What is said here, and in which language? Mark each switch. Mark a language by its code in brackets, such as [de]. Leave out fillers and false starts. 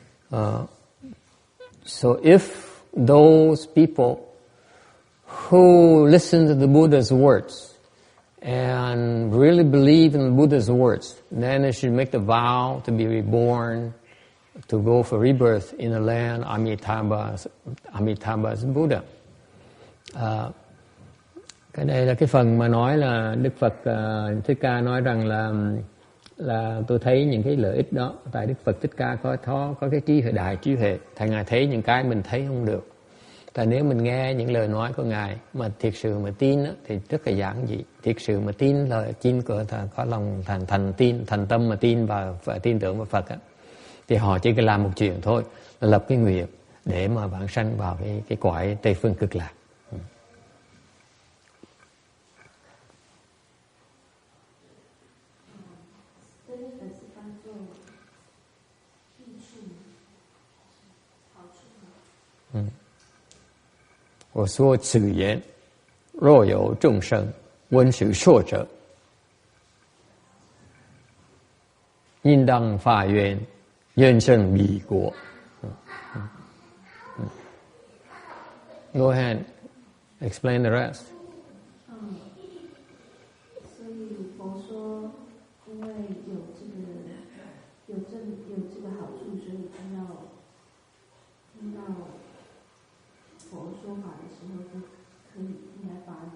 [en] So if those people who listen to the Buddha's words and really believe in the Buddha's words, then they should make the vow to be reborn, to go for rebirth in the land Amitabha's Buddha. [vi] Cái đây là cái phần mà nói là Đức Phật Thích Ca nói rằng là tôi thấy những cái lợi ích đó. Tại Đức Phật Thích Ca có cái trí huệ, đại trí huệ. Thầy Ngài thấy những cái mình thấy không được. Tại nếu mình nghe những lời nói của Ngài mà thiệt sự mà tin đó, thì rất là giản dị. Thiệt sự mà tin lời tin của Thầy, có lòng thành tâm mà tin và tin tưởng vào Phật á, thì họ chỉ cần làm một chuyện thôi, là lập cái nguyện để mà vãng sanh vào cái cõi Tây Phương Cực Lạc. [zh] 我说此言，若有众生闻是说者，应当发愿，愿生彼国。 [en] Go ahead, explain the rest. [zh] 所以佛说，因为有这个好处，所以听到佛说法的时候，就可以应该发